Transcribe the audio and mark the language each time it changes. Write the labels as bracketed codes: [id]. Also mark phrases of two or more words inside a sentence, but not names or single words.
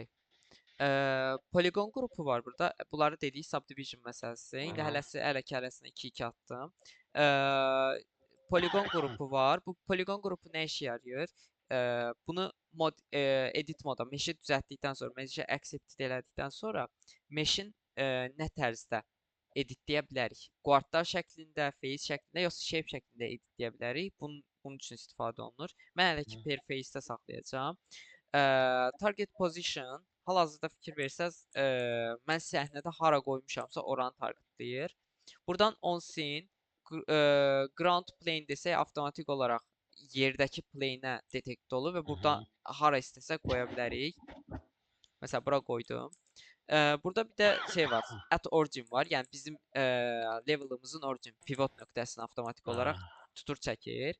[az] Polygon qrupu var burada. Bunları dedik subdivision məsələsi. İndi hələsi hərəsinə 2-2 atdım. Polygon qrupu var. Bu polygon qrupu nə işə yarayır? Bunu edit moda, mesh-i düzəltdikdən sonra, mesh-i accept elədikdən sonra mesh-in nə tərzdə editləyə bilərik? Quadlar şəklində, face şəklində, yoxsa shape şəklində editləyə bilərik? Bunun üçün istifadə olunur. Mən hələ ki [en] per face-də [az] saxlayacağam. [en] Target position, [az] hal-hazırda fikir versəz, mən səhnədə hara qoymuşamsa oranı targetlayır. Buradan [en] on scene, ground plane [az] desək avtomatik olaraq yerdəki plane-ə detekt olur və buradan hara istəsək qoya bilərik. Məsələn, bura qoydum. Burada bir də şey var, [en] at origin [az] var. Yəni bizim level'ımızın [en] origin pivot [az] nöqtəsini avtomatik olaraq tutur çəkir.